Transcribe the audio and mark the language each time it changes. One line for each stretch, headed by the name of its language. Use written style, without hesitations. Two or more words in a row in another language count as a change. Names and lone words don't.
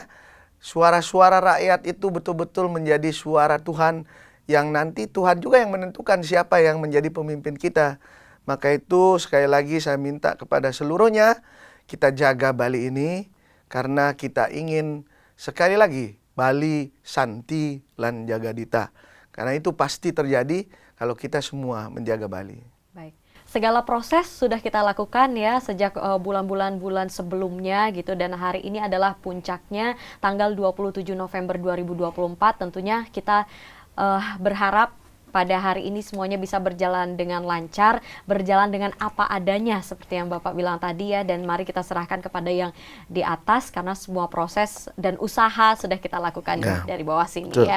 Indonesian: Suara-suara rakyat itu betul-betul menjadi suara Tuhan yang nanti Tuhan juga yang menentukan siapa yang menjadi pemimpin kita. Maka itu sekali lagi saya minta kepada seluruhnya kita jaga Bali ini karena kita ingin sekali lagi Bali
Balinese: santi lan jaga dita.
Indonesian: Karena itu pasti terjadi kalau kita semua menjaga Bali. Baik. Segala proses sudah kita lakukan ya sejak bulan-bulan sebelumnya gitu, dan hari ini adalah puncaknya tanggal 27 November 2024. Tentunya kita berharap pada hari ini semuanya bisa berjalan dengan lancar, berjalan dengan apa adanya seperti yang Bapak bilang tadi ya, dan mari kita serahkan kepada yang di atas karena semua proses dan usaha sudah kita lakukan dari bawah sini ya.